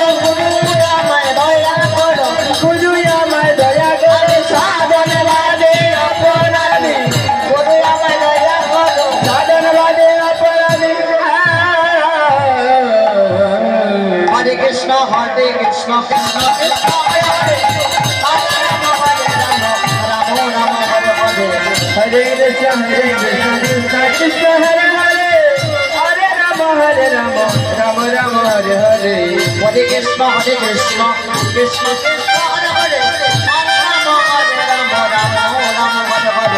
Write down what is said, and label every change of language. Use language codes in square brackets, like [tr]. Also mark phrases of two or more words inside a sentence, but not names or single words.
[bn] গুরু আমায় দয়া করো গুরু আমায় দয়া করো সাধনবাদী অপরাধী গুরু আমায় দয়া করো সাধনবাদী অপরাধী [sa] হরে কৃষ্ণ কৃষ্ণ কৃষ্ণ হরে হরে হরে রাম রাম রাম হরে হরে হরে কৃষ্ণ কৃষ্ণ কৃষ্ণ হরে হরে হরে রাম রাম রাম হরে হরে হরে কৃষ্ণ কৃষ্ণ কৃষ্ণ হরে হরে হরে রাম রাম রাম হরে হরে